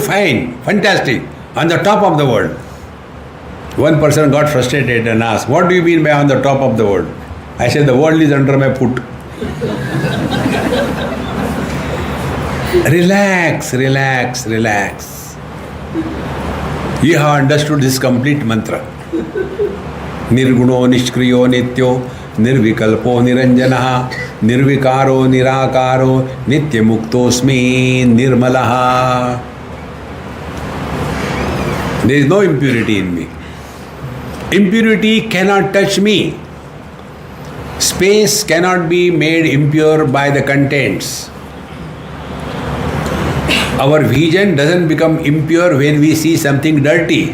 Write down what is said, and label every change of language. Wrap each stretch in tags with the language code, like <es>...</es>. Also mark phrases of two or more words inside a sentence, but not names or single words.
<en>Fine, fantastic, on the top of the world. One person got frustrated and asked, what do you mean by on the top of the world? I said, the world is under my foot. Relax, relax, relax. You have understood this complete mantra.</en> <sa>निर्गुणो निष्क्रियो नित्यो निर्विकल्पो निरञ्जनः निर्विकारो निराकारो नित्यमुक्तोऽस्मि निर्मलः.</sa> <en>There is no impurity in me. Impurity cannot touch me. Space cannot be made impure by the contents. Our vision doesn't become impure when we see something dirty.</en>